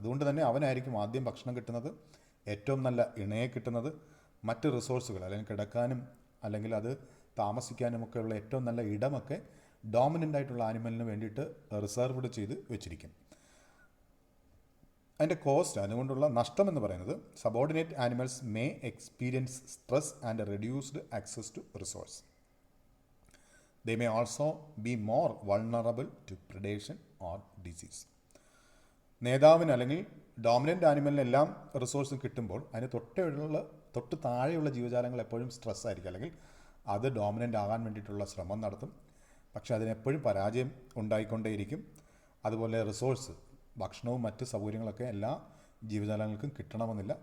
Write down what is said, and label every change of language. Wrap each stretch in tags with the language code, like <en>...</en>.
<ml>അതുകൊണ്ട് തന്നെ അവനായിരിക്കും ആദ്യം ഭക്ഷണം കിട്ടുന്നത്, ഏറ്റവും നല്ല ഇണയെ കിട്ടുന്നത്, മറ്റ് റിസോഴ്സുകൾ അല്ലെങ്കിൽ കിടക്കാനും അല്ലെങ്കിൽ അത് താമസിക്കാനുമൊക്കെ ഉള്ള ഏറ്റവും നല്ല ഇടമൊക്കെ ഡോമിനൻ്റ് ആയിട്ടുള്ള ആനിമലിന് വേണ്ടിയിട്ട് റിസർവ്ഡ് ചെയ്ത് വെച്ചിരിക്കും. അതിൻ്റെ കോസ്റ്റ്, അതുകൊണ്ടുള്ള നഷ്ടം എന്ന് പറയുന്നത്</ml> <en>Subordinate animals may experience stress and reduced access to resource. They may also be more vulnerable to predation or disease.</en> <ml>നേതാവിന് അല്ലെങ്കിൽ ഡോമിനൻ്റ് ആനിമലിന് എല്ലാം റിസോഴ്സും കിട്ടുമ്പോൾ അതിന് തൊട്ട് താഴെയുള്ള ജീവജാലങ്ങൾ എപ്പോഴും സ്ട്രെസ് ആയിരിക്കും, അല്ലെങ്കിൽ അത് ഡോമിനൻ്റ് ആകാൻ വേണ്ടിയിട്ടുള്ള ശ്രമം നടത്തും. പക്ഷേ അതിനെപ്പോഴും പരാജയം ഉണ്ടായിക്കൊണ്ടേയിരിക്കും. അതുപോലെ റിസോഴ്സ്, ഭക്ഷണവും മറ്റ് സൗകര്യങ്ങളൊക്കെ എല്ലാ ജീവജാലങ്ങൾക്കും കിട്ടണമെന്നില്ല.</ml>